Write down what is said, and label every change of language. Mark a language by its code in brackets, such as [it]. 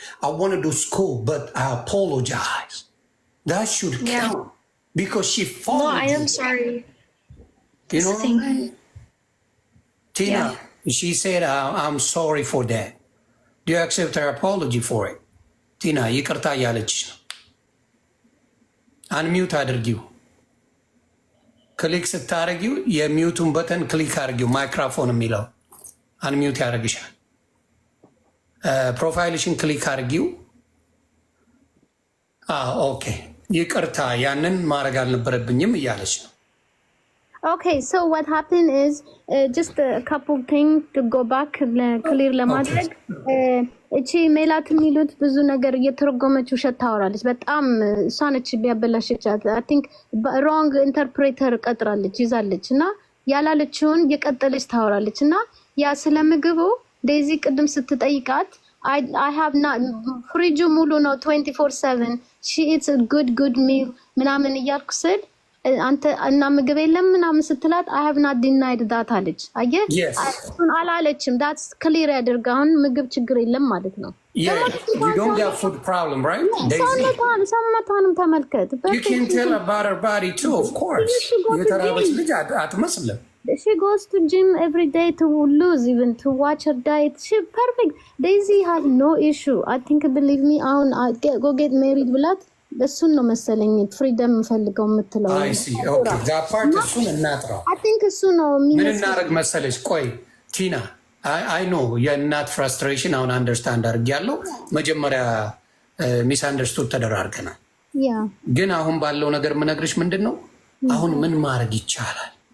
[en] I want to do school, but I apologize. That should count because she followed. No, I am sorry. You know what I mean? Tina, she said, I'm sorry for that. Do you accept her apology for it? [am] Tina, ይቅርታ እያለች ነው። አንሚዩት አድርጊው። ክሊክ ስታደርጊው የሚዩቱን በተን ክሊክ አድርጊው። ማይክሮፎን የሚለው አንሚዩት ያደርግሻል። ፕሮፋይልሽን ክሊክ አድርጊው። ኦኬ ይቅርታ ያንን ማድረግ አልነበረብኝም እያለች ነው። [en] Okay, so what happened is just a couple things to go back clear [am] ለማድረግ እቺ ሜላት የሚሉት ብዙ ነገር እየተረጎመች ውሸት ታወራለች። በጣም እሷ ነች ቢያበላሽቻት። [en] I think wrong interpreter [am] ቀጥራለች ይዛለች እና ያላለችውን የቀጠለች ታወራለች እና ያ ስለምግቡ ዴዚ ቅድም ስትጠይቃት [en] I have not [am] ፍሪጁ ሙሉ ነው 24/7 [en] she eats a good meal [am] ምናምን እያልኩ ስል አንተ እና ምግብ የለም ምናምን ስትላት [en] I have not denied that [am] አለች። አየህ እሱን አላለችም። [en] that's clear [am] ያድርግ። አሁን ምግብ ችግር የለም ማለት ነው። [en] Yeah, you don't got food problem, right? [am] ሰውነቷንም ተመልከት። [en] You can tell about her body too, of course. [am] የተራበች ልጅ አትመስልም። [en] She goes to gym every day to lose, even to watch her diet. She perfect. Daisy has no issue. I think, believe me, go get married [am] ብላት እሱን ነው መሰለኝ ፍሪደም ፈልገው የምትለው። [en] I see. Okay, that part [am] እሱን እናጥራው። [en] I think [am] እሱ ነው ምን እናደርግ መሰለሽ? ቆይ ቲና [en] I know [am] የእናት ፍራስትሬሽን አሁን አንደርስታንድ አድርጌያለሁ። መጀመሪያ ሚስ አንደርስቱድ ተደራርገናል። ግን አሁን ባለው ነገር የምነግርሽ ምንድን ነው አሁን ምን ማድረግ ይቻላል?